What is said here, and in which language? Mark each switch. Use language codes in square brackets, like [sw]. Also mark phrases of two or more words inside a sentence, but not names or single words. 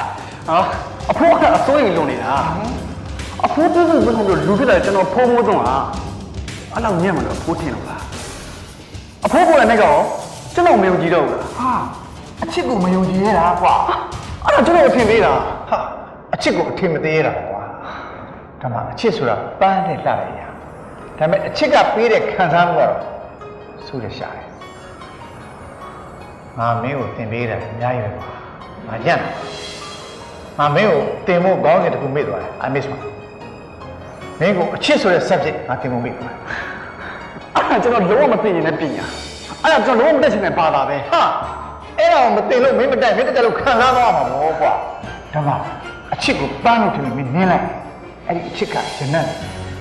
[my] ဟာအဖိုးကအစိုးရိမ်လွန်နေတာအဖိုးတူးတူးဘယ်လိုလူဖြစ်လာကျွန်တော်ဖိုးမိုးတော့ဟာအဲ့လောက်ညံ့မလို့အဖိုးထင်တော့လားအဖိုးကလည်းကောကျွန်တော်မယုံကြည်တော့ဘူးလားဟာအချစ်ကိုမယုံကြည်ရတာကွာအဲ့တော့ကျွန်တော်အထင်သေးတာဟာအချစ်ကိုအထင်မသေးရတာကွာဒါမှအချစ်ဆိုတာပန်းနဲ့လှတဲ့အရာဒါပေမဲ့အချစ်ကပေးတဲ့ခံစားမှုကတော့ဆိုးရရှာတယ် ငါမင်းကိုသင်ပေးတယ်အများကြီးပဲကွာငါညံ့ငါမင်းကိုသင်ဖို့ကောင်းတဲ့တခုမေ့သွားတယ် [en] I miss one [my] မင်းကိုအချစ်ဆိုတဲ့ subject ငါသင်ဖို့မေ့သွားတယ်အဲ့ဒါကျွန်တော်လုံးဝမသိရင်လည်းပညာအဲ့ဒါကျွန်တော်လုံးဝမတက်ချင်တဲ့ဘာသာပဲဟာအဲ့ဒါကိုမသိလို့မင်းမတက်မင်းတက်လို့ခံစားသွားမှာပေါ့ကွာဒါမှအချစ်ကိုပန်းလို့ထင်လို့မင်းနင်းလိုက်အဲ့ဒီအချစ်ကဂျနတ်